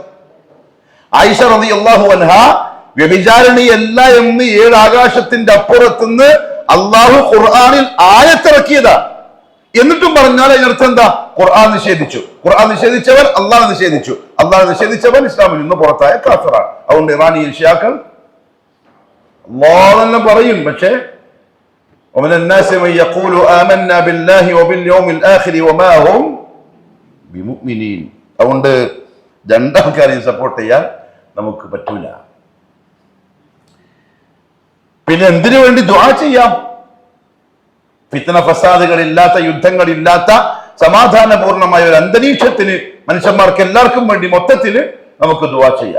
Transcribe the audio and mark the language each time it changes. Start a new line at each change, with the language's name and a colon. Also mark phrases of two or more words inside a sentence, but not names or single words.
Malayalam: ആയിഷ
Arabic: رضي الله عنها
Malayalam: വ്യഭിചാരിണിയല്ല എന്ന് 7 ആകാശത്തിന്റെ അപ്പുറത്തുനിന്ന് അള്ളാഹു ഖുർആനിൽ ആയത്തിറക്കിയതാ. എന്നിട്ടും പറഞ്ഞാൽ അതിനർത്ഥം എന്താ? ഖുർആൻ നിഷേധിച്ചു. ഖുർആൻ നിഷേധിച്ചവൻ അള്ളാഹ് നിഷേധിച്ചു. അള്ളാഹ് നിഷേധിച്ചവൻ ഇസ്ലാമിൽ നിന്ന് പുറത്തായ കാഫിറാണ്. അതുകൊണ്ട് ഇറാനിയൻ ഷിയാക്കൾ അള്ളാഹ് തന്നെ പറയും, പക്ഷേ
Arabic: ومن الناس من يقول آمنا بالله وباليوم الآخر وما هم بمؤمنين.
Malayalam: അതുകൊണ്ട് രണ്ടാൾക്കാരെയും സപ്പോർട്ട് ചെയ്യാൻ നമുക്ക് പറ്റൂല. പിന്നെ എന്തിനു വേണ്ടി ദുആ ചെയ്യാം? ഫിത്ന ഫസാദുകളില്ലാത്ത, യുദ്ധങ്ങളില്ലാത്ത സമാധാനപൂർണമായ ഒരു അന്തരീക്ഷത്തിന് മനുഷ്യന്മാർക്ക് എല്ലാവർക്കും വേണ്ടി മൊത്തത്തിൽ നമുക്ക് ദുആ ചെയ്യാം.